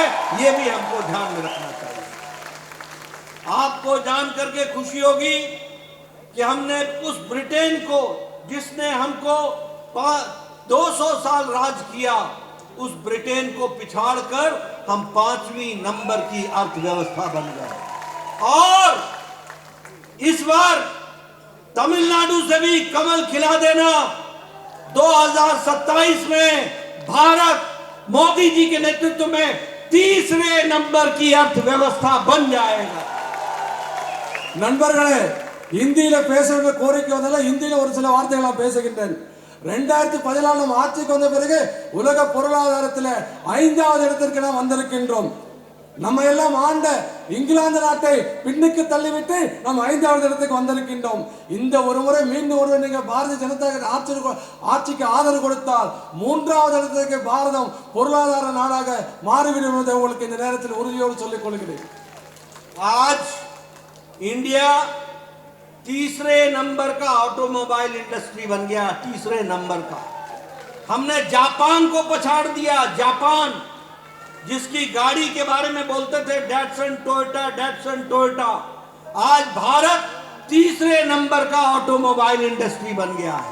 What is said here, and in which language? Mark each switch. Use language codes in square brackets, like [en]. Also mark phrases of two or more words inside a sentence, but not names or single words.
[hi] यह भी हमको ध्यान में रखना चाहिए। आपको जान करके खुशी होगी कि हमने उस ब्रिटेन को, जिसने हमको 200 साल राज किया, उस ब्रिटेन को पिछाड़कर हम 5वीं नंबर की अर्थव्यवस्था बन गए। और इस बार तमिलनाडु से भी कमल खिला देना। 2027 में भारत मोदी जी के नेतृत्व में तीसरे नंबर की अर्थव्यवस्था बन जाएगा। [ta] நண்பர்களே, இந்தியில பேசுறது கோரிக்கை வந்தால இந்தியில ஒரு சில வார்த்தைகளை நான் பேசுகின்றேன். 2014 ஆட்சிக்கு வந்த பிறகு உலக பொருளாதாரத்தில் 5வது இடத்திற்கு நாம் வந்திருக்கின்றோம். நம்ம எல்லாம் ஆண்ட இங்கிலாந்து நாட்டை பின்னுக்கு தள்ளிவிட்டு நாம் 5வது இடத்துக்கு வந்திருக்கின்றோம். இந்த ஒரு முறை மீண்டும் ஒரு நீங்க பாரதிய ஜனதா ஆட்சிக்கு ஆதரவு கொடுத்தால் 3வது இடத்துக்கு பாரதம் பொருளாதார நாடாக மாறிவிடும் என்பதை உங்களுக்கு இந்த நேரத்தில் உறுதியோடு சொல்லிக் கொள்கிறேன். [hi] आज इंडिया तीसरे नंबर का [en] automobile industry [hi] बन गया, तीसरे नंबर का। हमने जापान को पछाड़ दिया। जापान जिसकी गाड़ी के बारे में बोलते थे डैटसन टोयोटा, आज भारत तीसरे नंबर का [en] automobile industry [hi] बन गया है।